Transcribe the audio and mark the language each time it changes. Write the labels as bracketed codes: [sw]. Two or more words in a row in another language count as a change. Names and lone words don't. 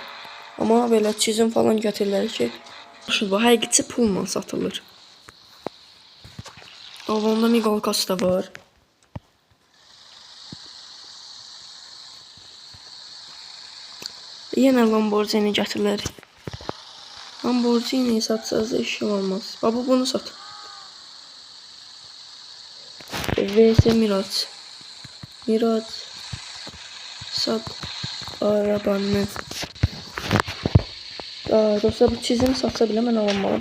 [az] Amma belə çizim falan gətirirlər ki, maşın bu həqiqi pulla satılır. Onda miqalkası da var. Yenə Lamborghini gətirirlər. Lamborghini satsaz da işim olmaz. [tr] Baba bunu sat. VS Miraç. Miraç. Sat arabanı. Dostlar bu çizimi satsa bile ben almalıyım.